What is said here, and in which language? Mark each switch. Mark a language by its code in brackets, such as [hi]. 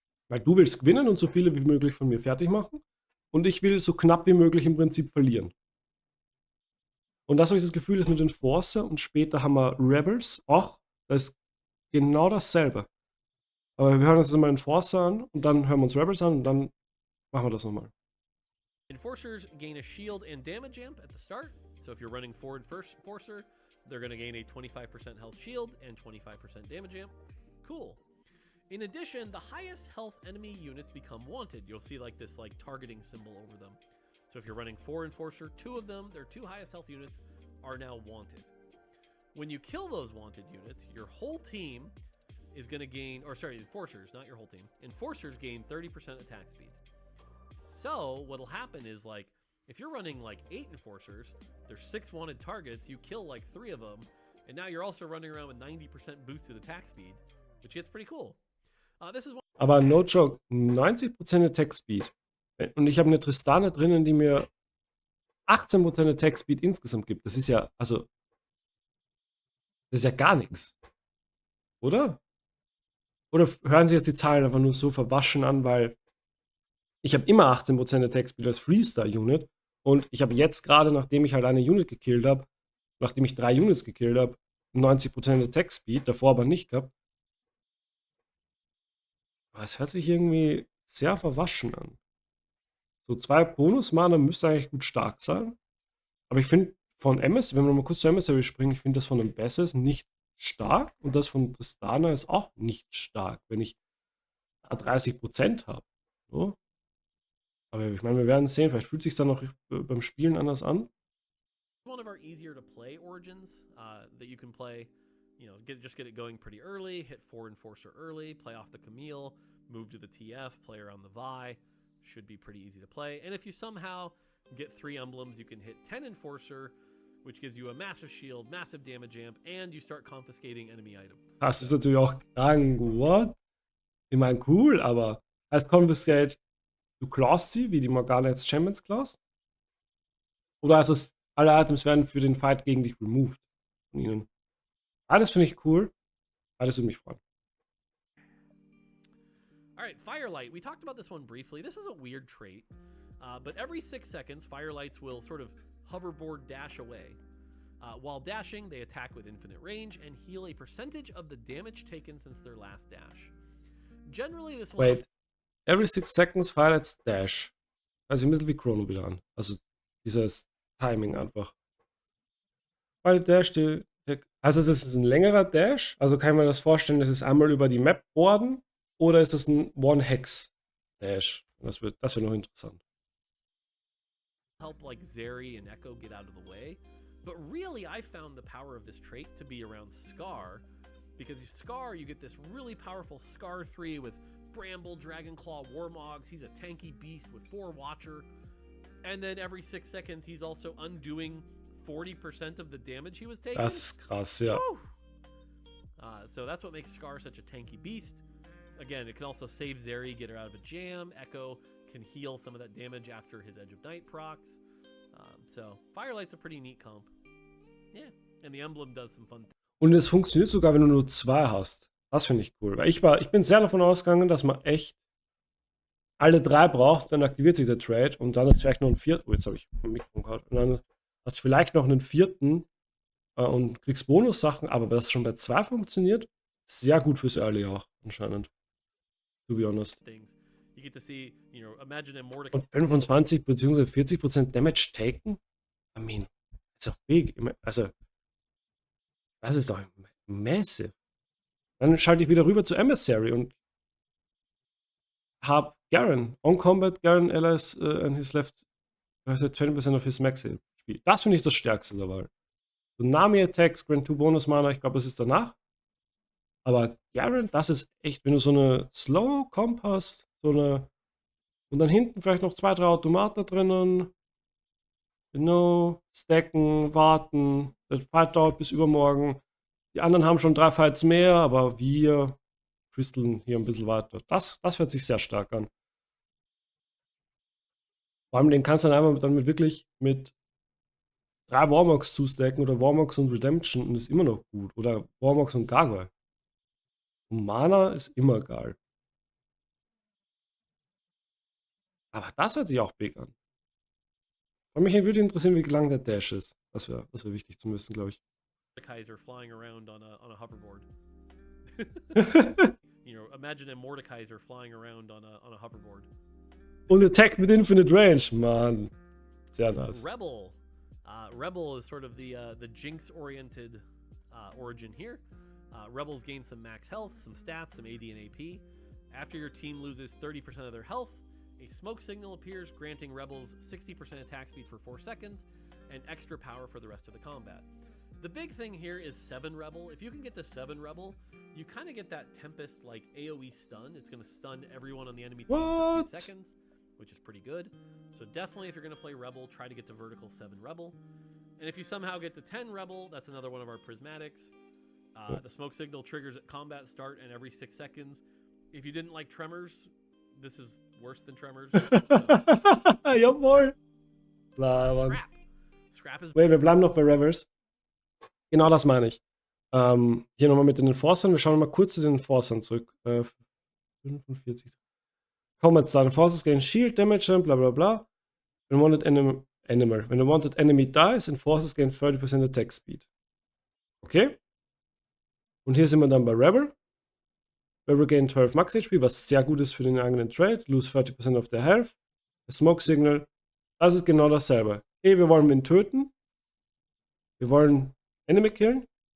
[de] Weil du willst gewinnen und so viele wie möglich von mir fertig machen und ich will so knapp wie möglich im Prinzip verlieren. Und das habe ich das Gefühl, ist mit Enforcer und später haben wir Rebels auch, das ist genau dasselbe. Aber wir hören uns jetzt mal Enforcer an und dann hören wir uns Rebels an und dann machen wir das nochmal. [en] Enforcers gain a shield and damage amp at the start. So if you're running forward first Enforcer, they're going to gain a 25% health shield and 25% damage amp. Cool. In addition, the highest health enemy units become wanted. You'll see like this targeting symbol over them. So if you're running 4 Enforcer, 2 of them, their 2 highest health units are now wanted. When you kill those wanted units, your whole team is going to gain, or sorry, Enforcers, not your whole team. Enforcers gain 30% attack speed. So what'll happen is like If you're running like 8 enforcers, there's 6 wanted targets, you kill like 3 of them, and now you're also running around with 90% boosted attack speed, which gets pretty cool. This is one. [de] Aber [en] no joke, [de] 90% Attack Speed. Und ich habe eine Tristana drinnen, die mir 18% Attack Speed insgesamt gibt. Das ist ja, also, das ist ja gar nichts. Oder? Oder hören sich jetzt die Zahlen einfach nur so verwaschen an, weil ich habe immer 18% Attack Speed als Freestar-Unit und ich habe jetzt gerade, nachdem ich halt eine Unit gekillt habe, nachdem ich 3 Units gekillt habe, 90% Attack Speed, davor aber nicht gehabt. Aber es hört sich irgendwie sehr verwaschen an. So 2 Bonus-Mana müsste eigentlich gut stark sein. Aber ich finde von MS, wenn wir mal kurz zur Emissary springen, ich finde das von dem Besses nicht stark und das von Tristana ist auch nicht stark, wenn ich 30% habe. So. Aber ich meine, wir werden sehen, vielleicht fühlt sich dann noch beim Spielen anders an. [en] One of our easier to play origins that you can play, just get it going pretty early, hit 4 enforcer early, play off the Camille, move to the TF, play around the Vi. Should be pretty easy to play. And if you somehow get 3 emblems, you can hit 10 enforcer, which gives you a massive shield, massive damage amp, and you start confiscating enemy items. [de] Das ist natürlich auch krank. What? Ich meine, cool, aber heißt Confiscate, du clawst sie, wie die Morgana jetzt Champions clawst? Oder heißt es, alle Items werden für den Fight gegen dich removed von ihnen? Alles finde ich cool. Alles würde mich freuen. [en] All right, Firelight. We talked about this one briefly. This is a weird trait, but every 6 seconds, Firelights will sort of hoverboard dash away. While dashing, they attack with infinite range and heal a percentage of the damage taken since their last dash. Generally, this one... Wait. Every 6 seconds Firelights dash. [de] Also ein bisschen wie Chrono wieder an. Also dieses Timing einfach. Weil Dash, also es ist ein längerer Dash. Also kann man das vorstellen, das ist einmal über die Map boarden. Oder ist das ein One-Hex-Dash? Das wird noch interessant. [en] Help like Zeri and Echo get out of the way. But really, I found the power of this trait to be around Scar. Because Scar, you get this really powerful Scar 3 with Bramble, Dragonclaw, Warmogs. He's a tanky beast with 4 Watcher. And then every 6 seconds, he's also undoing 40% of the damage he was taking. [de] Das ist krass, ja. [en] So that's what makes Scar such a tanky beast. Again, it can also save Zeri, get her out of a jam. Echo can heal some of that damage after his Edge of Night procs. So Firelight's a pretty neat comp. Yeah, and the emblem does some fun. [de] Und es funktioniert sogar, wenn du nur 2 hast. Das finde ich cool. Weil ich bin sehr davon ausgegangen, dass man echt alle 3 braucht, dann aktiviert sich der Trade und dann ist vielleicht noch ein 4. Oh, jetzt habe ich ein Mikrofon gehabt. Und dann hast du vielleicht noch einen 4. Und kriegst Bonussachen, aber das schon bei 2 funktioniert, sehr gut fürs Early auch, anscheinend. [en] To be honest. You get to see, imagine a Mortdog. [de] Und 25 bzw. 40% Damage taken? [en] I mean, [de] ist doch big. Also, das ist doch massive. Dann schalte ich wieder rüber zu Emissary und habe Garen. [en] On Combat, Garen allies and his left 20% of his max Spiel. [de] Das finde ich das Stärkste der Wahl. Tsunami Attacks, Grant 2 Bonus Mana, ich glaube, das ist danach. Aber Garen, das ist echt, wenn du so eine Slow Comp hast, und dann hinten vielleicht noch 2, 3 Automaten drinnen. Stacken, warten. Der Fight dauert bis übermorgen. Die anderen haben schon 3 Fights mehr, aber wir crystallen hier ein bisschen weiter. Das hört sich sehr stark an. Vor allem den kannst du dann einfach wirklich mit 3 Warmogs zustacken oder Warmogs und Redemption und ist immer noch gut. Oder Warmogs und Gargoyle. Und Mana ist immer geil. Aber das hört sich auch big an. Und mich würde interessieren, wie lang der Dash ist. Das wäre wichtig zu wissen, glaube ich. [en] Mordekaiser flying around on a hoverboard. Imagine a Mordekaiser flying around on a hoverboard. [de] Und [en] Attack with Infinite Range, [de] Mann. Sehr nice. [en] Rebel. Rebel is sort of the Jinx-oriented origin here. Rebels gain some max health, some stats, some AD and AP. After your team loses 30% of their health, a smoke signal appears, granting Rebels 60% attack speed for 4 seconds and extra power for the rest of the combat. The big thing here is 7 Rebel. If you can get to 7 Rebel, you kind of get that Tempest like AoE stun. It's going to stun everyone on the enemy team for 2 seconds. which is pretty good. So definitely if you're going to play Rebel, try to get to vertical 7 Rebel. And if you somehow get to 10 Rebel, that's another one of our prismatics. The smoke signal triggers at combat start and every 6 seconds. If you didn't like Tremors, this is worse than Tremors. [de] Jawohl. Klar, [en] Scrap. Scrap is... [de] Wait, wir bleiben noch bei Revers. Genau das meine ich. Hier nochmal mit den Enforcern. Wir schauen mal kurz zu den Enforcern zurück. [en] 45. Combats done. Enforcers gain shield damage, bla bla bla. When wanted animal. When a wanted enemy dies, Enforcers gain 30% attack speed. Okay. [de] Und hier sind wir dann bei Rebel. Rebel [en] gain 12 Max HP, [de] was sehr gut ist für den eigenen Trade. [en] Lose 30% of their health. A Smoke Signal. [de] Das ist genau dasselbe. Okay, wir wollen ihn töten. Wir wollen Enemy killen.